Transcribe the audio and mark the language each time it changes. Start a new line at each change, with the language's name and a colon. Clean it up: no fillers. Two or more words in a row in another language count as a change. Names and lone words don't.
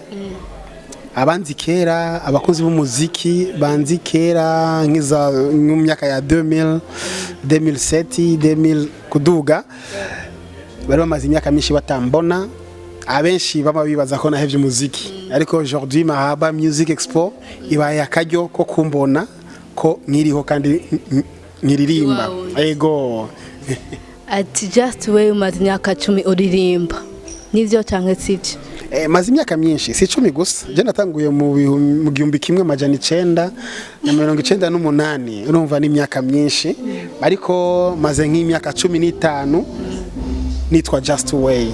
Rundi: Abanzi kera abakozi b'umuziki banzi kera nkiza mu myaka ya 2000 2007 2000 kuduga bari bamaze imyaka myinshi batambona abenshi baba bibaza ko nahevye umuziki ariko aujourd'hui Marahaba Music Expo ibaye akaryo ko kumbona ko nkiriho kandi nkiririmba. Ego. Ati just way umaze imyaka 10 uririmba nivyo canke sivyo? Maze imyaka myinshi si 10 gusa je natanguye mu gihumbi kimwe majana 998 urumva ni imyaka myinshi ariko maze nk'imyaka 15 nitwa Just Way.